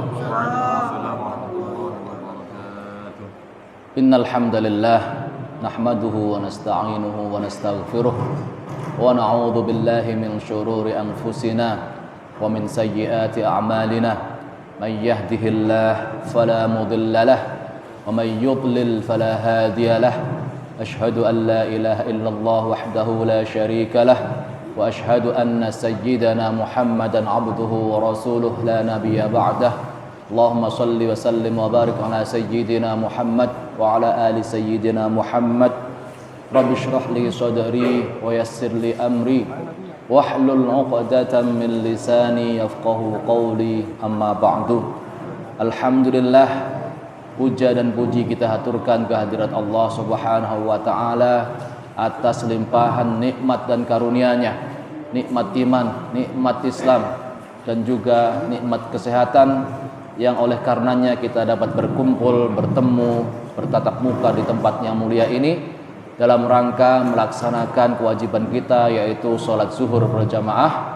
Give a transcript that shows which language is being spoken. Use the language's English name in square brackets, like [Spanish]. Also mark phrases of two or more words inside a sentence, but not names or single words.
[Arabic] إن الحمد لله نحمده ونستعينه ونستغفره ونعوذ بالله من شرور أنفسنا ومن سيئات أعمالنا. من يهده الله فلا مضل له ومن يضلل فلا هادي له. أشهد أن لا إله إلا الله وحده لا شريك له وأشهد أن سيدنا محمدا عبده ورسوله لا نبي بعده. اللهم صل وسلم وبارك على سيدنا محمد وعلى آل سيدنا محمد. رب اشرح لي صدري ويسر لي أمري واحلل عقدة من لساني يفقهوا قولي أما بعد. Alhamdulillah, [Indonesian] puja dan puji kita haturkan kehadirat Allah [Arabic] سبحانه وتعالى [Indonesian] atas limpahan nikmat dan karunia-Nya, nikmat iman, nikmat Islam, dan juga nikmat kesehatan yang oleh karenanya kita dapat berkumpul, bertemu, bertatap muka di tempat yang mulia ini dalam rangka melaksanakan kewajiban kita, yaitu sholat zuhur berjamaah.